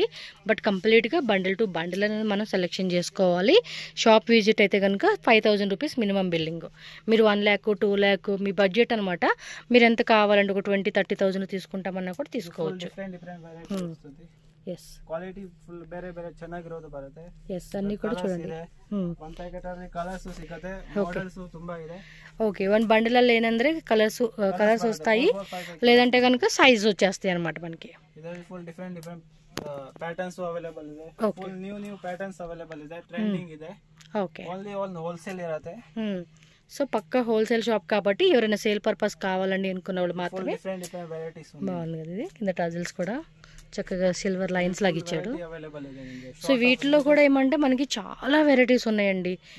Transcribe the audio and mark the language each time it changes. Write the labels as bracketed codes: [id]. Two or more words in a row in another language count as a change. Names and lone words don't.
[te] బట్ కంప్లీట్గా [en] bundle to bundle [te] అనేది మనం సెలెక్షన్ చేసుకోవాలి. [en] shop visit [te] అయితే కనుక 5000 [en] rupees minimum billing. [te] మీరు 1 lakh 2 lakh మీ బడ్జెట్ అనమాట. మీరు ఎంత కావాలంటే ఒక 20-30,000 తీసుకుంటామన్నా కూడా తీసుకోవచ్చు. ఎస్, [en] quality full [kn] ಬೇರೆ ಚೆನ್ನಾಗಿರೋದು ಬರುತ್ತೆ. [te] ఎస్, అన్ని కూడా చూడండి. [en] one packet [kn] ಅಲ್ಲಿ కలర్స్ ಸಿಗುತ್ತೆ, మోడల్స్ ತುಂಬಾ ಇದೆ. [te] ఓకే, 1 బండిల్ లేనంದ್ರೆ కలర్స్ వస్తాయి, లేదంటే కనుక సైజ్ వచ్చేస్తాయి అనమాట మనకి. [en] ಇದರಲ್ಲಿ full different patterns available ಇದೆ. full new patterns available ಇದೆ, ಟ್ರೆಂಡಿಂಗ್ ಇದೆ. [te] ఓకే, [en] only wholesale ఇರುತ್ತೆ. [te] సో పక్కా [en] wholesale shop [te] కాబట్టి ఎవరైనా [en] sale purpose [te] కావాలండి అనుకున్న వాళ్ళు మాత్రమే. [en] different varieties [te] బాగుంది కదా ఇది. కింద టజల్స్ కూడా చక్కగా [en] silver lines [te] లాగా ఇచ్చాడు. సో వీటిలో కూడా ఏమంటే మనకి చాలా వెరైటీస్ ఉన్నాయండి.